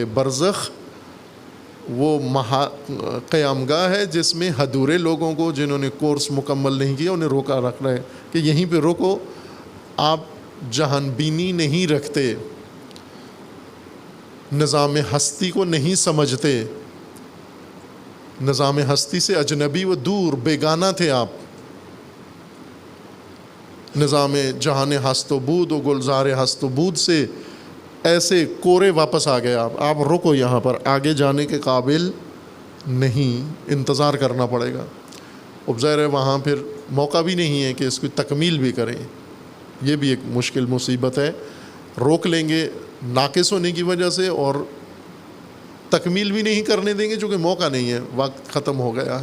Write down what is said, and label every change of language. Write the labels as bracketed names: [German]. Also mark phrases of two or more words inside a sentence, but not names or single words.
[Urdu] برزخ وہ قیام گاہ ہے جس میں ادھورے لوگوں کو، جنہوں نے کورس مکمل نہیں کیا، انہیں روکا رکھ رہا ہے کہ یہیں پہ روکو، آپ جہان بینی نہیں رکھتے، نظام ہستی کو نہیں سمجھتے، نظام ہستی سے اجنبی و دور بیگانہ تھے آپ، نظام جہان ہست و بود و گلزار ہست و بود سے ایسے کورے واپس آ گئے آپ رکو یہاں پر، آگے جانے کے قابل نہیں، انتظار کرنا پڑے گا۔ اب ظاہر ہے وہاں پھر موقع بھی نہیں ہے کہ اس کی تکمیل بھی کریں، یہ بھی ایک مشکل مصیبت ہے، روک لیں گے ناقص ہونے کی وجہ سے اور تکمیل بھی نہیں کرنے دیں گے چونکہ موقع نہیں ہے، وقت ختم ہو گیا ہے۔